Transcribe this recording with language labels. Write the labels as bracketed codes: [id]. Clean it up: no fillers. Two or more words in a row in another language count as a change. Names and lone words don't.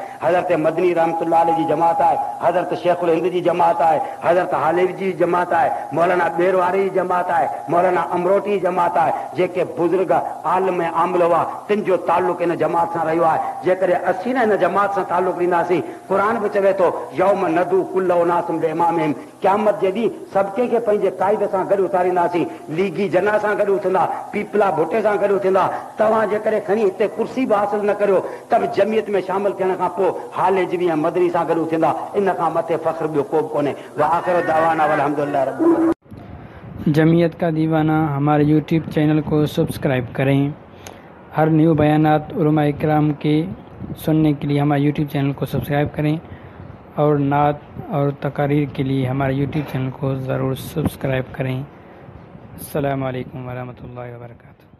[sd] हज़रत मदनी [ar] رحمة الله عليه [sd] जी जमात आहे, हज़रत शेखुल हिंद जी जमात आहे, हज़रत हालेवी जी जमात आहे, मौलाना बेरवारी जी जमात आहे, मौलाना अमरोटी जी जमात आहे। जेके बुज़ुर्ग आलम ऐं आमल हुआ तिन जो ताल्लुक़ इन जमात सां रहियो आहे। जेकॾहिं असीं न हिन जमात सां ताल्लुक़ ॾींदासीं, क़ुरान बि चवे थो [ar] يوم ندعو كل أناس بإمامهم, [sd] क़यामत जे ॾींहुं सभु कंहिंखे पंहिंजे क़ाइद सां गॾु उतारींदासीं। लीगी जना सां गॾु उथंदा, पीपला भुटे सां गॾु उथंदा। तव्हां जेकॾहिं खणी हिते कुर्सी बि हासिल न करियो त बि जमियत में शामिल थियण खां पोइ हालेजवी ऐं मदनी सां गॾु उथंदा। इन खां मथे फ़ख्र ॿियो को बि कोन्हे। [ar] آخر دعوانا الحمد لله رب. [hi] जमीयत का दीवाना हमारे यूट्यूब चैनल को सब्सक्राइब करें। हर न्यू बयानात उलमा इकराम के सुनने के लिए हमारे यूट्यूब चैनल को सब्सक्राइब करें और नात और तकारीर के लिए हमारे यूट्यूब चैनल को ज़रूर सब्सक्राइब करें। [ar] السلام عليكم ورحمة الله وبركاته.